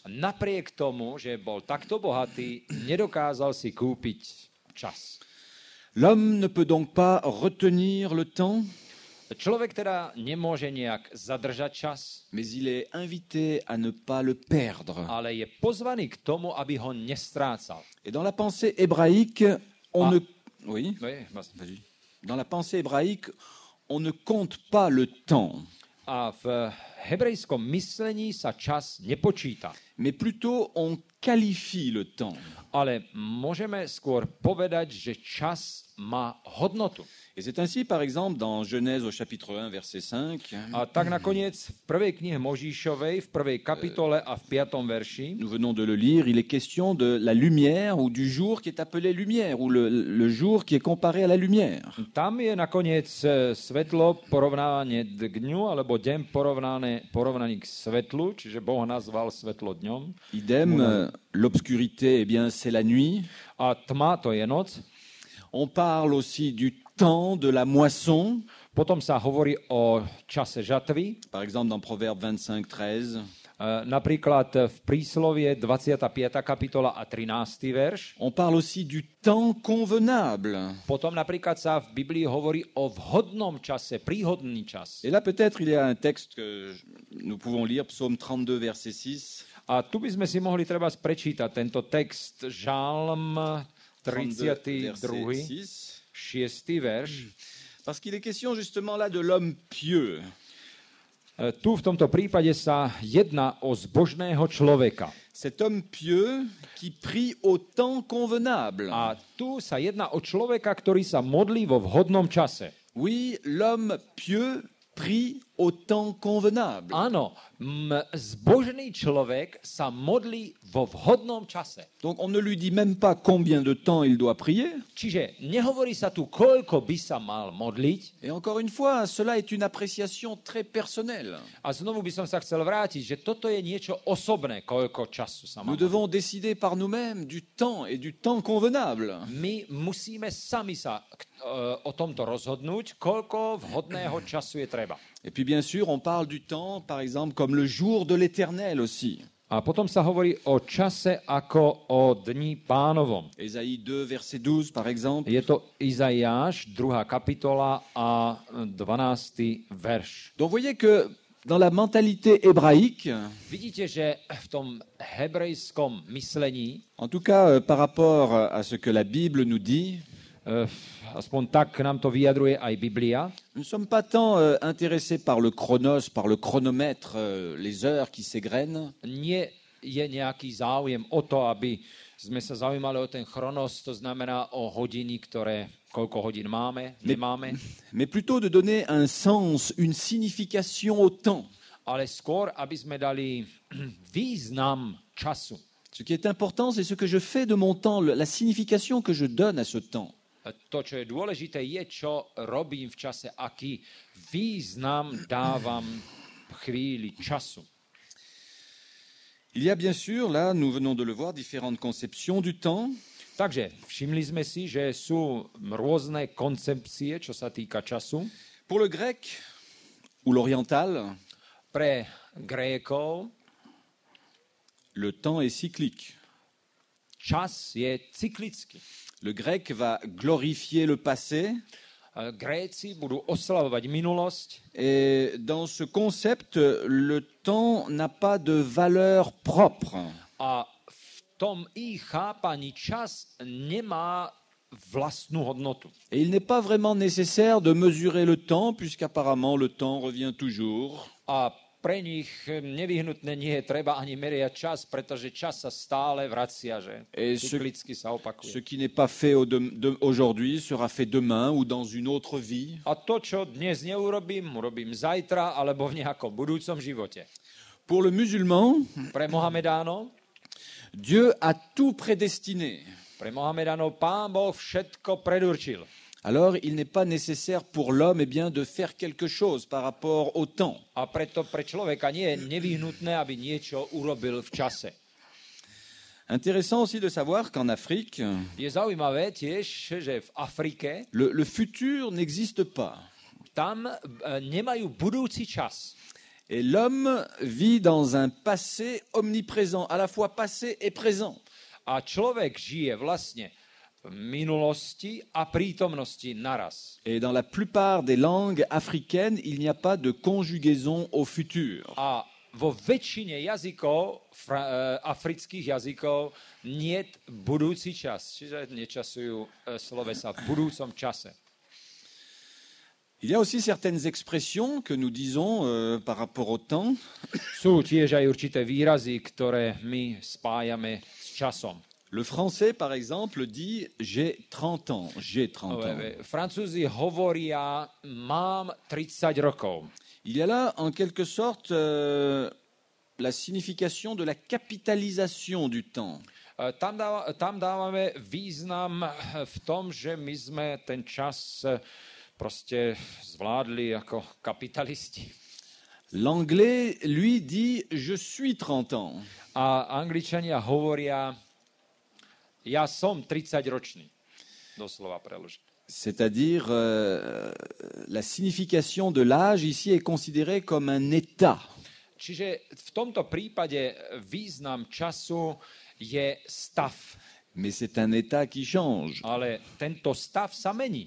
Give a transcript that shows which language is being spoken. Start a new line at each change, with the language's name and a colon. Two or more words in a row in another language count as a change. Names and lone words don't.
Slovak: A napriek tomu, že bol takto bohatý, nedokázal si kúpiť čas.
French: L'homme ne peut donc pas retenir le temps,
Slovak: Človek teda nemôže nejak zadržať čas,
French: mais il est invité à ne pas le perdre.
Slovak: ale je pozvaný k tomu, aby ho nestrácal.
French: Et dans la pensée hébraïque, on Ah. ne... Oui,
Slovak: No je, vlastne.
French: vas-y. Dans la pensée hébraïque, on ne compte pas le temps,
Slovak: A v hebrejskom myslení sa čas nepočíta,
French: mais plutôt on qualifie le temps.
Slovak: ale môžeme skôr povedať, že čas má hodnotu.
French: Et c'est ainsi, par exemple, dans Genèse au chapitre 1, verset 5,
Slovak: A tak nakoniec v prvej knihe Možišovej, v prvej kapitole a v 5. verši,
French: nous venons de le lire, il est question de la lumière ou du jour qui est appelé lumière, ou le jour qui est comparé à la lumière.
Slovak: tam je nakoniec svetlo porovnávanie k dňu, alebo deň porovnaný k svetlu, čiže Boh nazval svetlo dňom. Idem,
French: l'obscurité, eh bien, c'est la nuit.
Slovak: A tma to je noc.
French: On parle aussi du temps de la moisson,
Slovak: Potom sa hovorí o čase žatvy.
French: par exemple dans Proverbe 25, 13.
Slovak: Napríklad v príslovie 25. kapitola a 13. verš.
French: On parle aussi du temps convenable.
Slovak: Potom napríklad sa v Biblii hovorí o vhodnom čase, príhodný čas.
French: Et là, peut-être, il y a un texte que nous pouvons lire, Psaume 32, verset 6.
Slovak: A tu by sme si mohli treba prečítať tento text, Žalm 32, 6. 6. verš.
French: Parce qu'il est question justement là de l'homme pieux.
Slovak: Tu v tomto prípade sa jedná o zbožného človeka.
French: Cet homme pieux qui prie au temps convenable.
Slovak: A tu sa jedná o človeka, ktorý sa modlí vo vhodnom čase.
French: Oui, l'homme pieux prie au temps convenable.
Slovak: Áno, zbožný človek sa modlí vo vhodnom čase.
French: Donc on ne lui dit même pas combien de temps il doit prier.
Slovak: Čiže nehovorí sa tu, koľko by sa mal modliť.
French: Et encore une fois, cela est une appréciation très personnelle.
Slovak: A znovu by som sa chcel vrátiť, že toto je niečo osobné, koľko času sa má
French: Nous devons décider par nous-mêmes du temps et du temps convenable.
Slovak: My musíme sami sa o tomto rozhodnúť, koľko vhodného času je treba.
French: Et puis bien sûr, on parle du temps, par exemple, comme le jour de l'Éternel aussi.
Slovak: A potom sa hovorí o čase ako o dni Pánovom.
French: Ésaïe 2, verset 12, par exemple.
Slovak: Je to Izaiáš, 2. kapitola a 12. verš.
French: Donc vous voyez que dans la mentalité hébraïque,
Slovak: Vidíte, že v tom hebrejskom myslení,
French: en tout cas par rapport à ce que la Bible nous dit,
Slovak: aspoň tak nám to vyjadruje aj Biblia,
French: nous ne sommes pas tant intéressés par le chronos, par le chronomètre, les heures qui s'égrènent,
Slovak: nie je nejaký záujem o to, aby sme sa zaujímali o ten chronos, to znamená o hodiny, koľko hodín máme, nemáme,
French: mais plutôt de donner un sens, une signification au temps.
Slovak: ale skôr, aby sme dali význam času.
French: Ce qui est important, c'est ce que je fais de mon temps, la signification que je donne à ce temps.
Slovak: To, čo je dôležité, je, čo robím v čase, aký význam dávam chvíli času.
French: Il y a bien sûr, là, nous venons de le voir, différentes conceptions du temps.
Slovak: Takže všimli sme si, že sú rôzne koncepcie, čo sa týka času.
French: Pour le grec ou l'oriental,
Slovak: Pre Grékov
French: le temps est cyclique.
Slovak: čas je cyklický.
French: Le grec va glorifier le passé.
Slovak: Gréci budú oslavovať minulosť
French: Et dans ce concept, le temps n'a pas de valeur propre.
Slovak: a v tom ich chápaní čas nemá vlastnú hodnotu.
French: Et il n'est pas vraiment nécessaire de mesurer le temps, puisqu'apparemment le temps revient toujours.
Slovak: A pre nich nevyhnutne nie je treba ani meriať čas, pretože čas sa stále vracia, že cyklicky sa
French: Ce
Slovak: opakuje.
French: qui n'est pas fait aujourd'hui sera fait demain ou dans une autre vie.
Slovak: A to, čo dnes neurobím, urobím zajtra alebo v nejakom budúcom živote.
French: Pour le musulman,
Slovak: Pre Mohamedánov,
French: Dieu a tout prédestiné.
Slovak: Pán Boh všetko predurčil.
French: Alors, il n'est pas nécessaire pour l'homme de faire quelque chose par rapport au temps.
Slovak: A preto pre človeka nie je nevyhnutné, aby niečo urobil v čase.
French: Intéressant aussi de savoir qu'en Afrique,
Slovak: Je zaujímavé tiež, že v Afrike
French: le futur n'existe pas.
Slovak: tam nemajú budúci čas.
French: Et l'homme vit dans un passé omniprésent, à la fois passé et présent.
Slovak: A človek žije vlastne v minulosti a prítomnosti naraz.
French: Et dans la plupart des langues africaines, il n'y a pas de conjugaison au futur.
Slovak: A vo väčšine jazykov, afrických jazykov, niet budúci čas. Čiže nečasujú slovesa v budúcom čase.
French: Il y a aussi certaines expressions que nous disons par rapport au temps.
Slovak: Sú tiež aj určité výrazy, ktoré my spájame s časom.
French: Le français, par exemple, dit « j'ai 30 ans »,« j'ai 30 ans ».
Slovak: Francúzi hovoria mám 30 rokov.
French: Il y a là, en quelque sorte, la signification de la capitalisation du temps.
Slovak: Tam dávame význam v tom, že my sme ten čas proste zvládli ako kapitalisti.
French: L'anglais, lui, dit « je suis 30 ans ».
Slovak: A Angličania hovoria ja som 30-ročný. Doslova preložené.
French: C'est-à-dire, la signification de l'âge ici est considérée comme un état.
Slovak: Čiže v tomto prípade význam času je stav.
French: Mais c'est un état qui change.
Slovak: Ale tento stav sa mení.